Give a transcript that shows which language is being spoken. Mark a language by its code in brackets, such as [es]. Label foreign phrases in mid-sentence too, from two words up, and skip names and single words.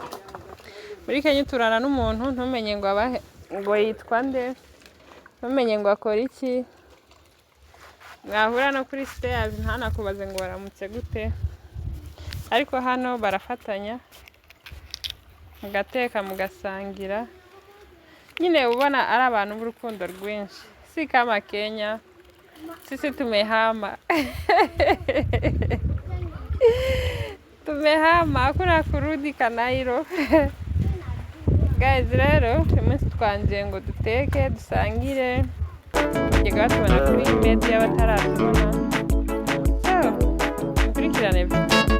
[rw] Muri Kenya turana n'umuntu ntumenye ngo yitwa nde, ntumenye ngo akora iki, mwahura no kuri stairs ntanakubaze ngo waramutse gute. Ariko hano barafatanya mugateka mugasangira, nyine ubona ari abantu b'urukundo rwinshi, [sw] si kama Kenya. Sisi tumehama tumehama, hakuna kurudi Kanairo. [rw] Guys, rero umunsi twangiye ngo duteke dusangire, njye tubona kuri media bataratubona, so mukurikirane video.